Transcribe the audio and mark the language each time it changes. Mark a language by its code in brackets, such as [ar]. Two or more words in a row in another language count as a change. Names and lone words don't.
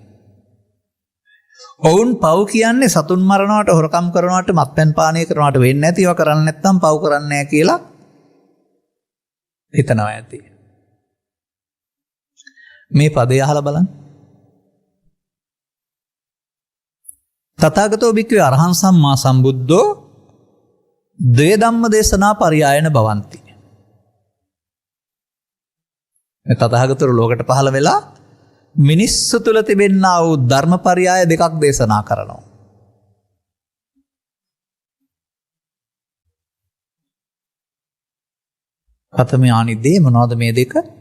[si] ඔවුන් පව් කියන්නේ සතුන් මරනවට, හොරකම් කරනවට, මත්පැන් පානය කරනවට වෙන්නේ නැති ඒවා කරන්නේ නැත්නම් පව් කරන්නේ නැහැ කියලා හිතනවා ඇති. මේ පදේ අහලා බලන්න. [pi] තථාගතෝ භික්ඛවේ අරහං සම්මා සම්බුද්ධෝ ද්වේ ධම්ම දේශනා පරියායන භවಂತಿ. [si] තථාගතවරු ලෝකයට පහළ වෙලා මිනිස්සු තුළ තිබෙනා වූ ධර්ම පරියාය දෙකක් දේශනා කරනවා. [pi] කතමයානි දේ [si] මොනවද මේ දෙක?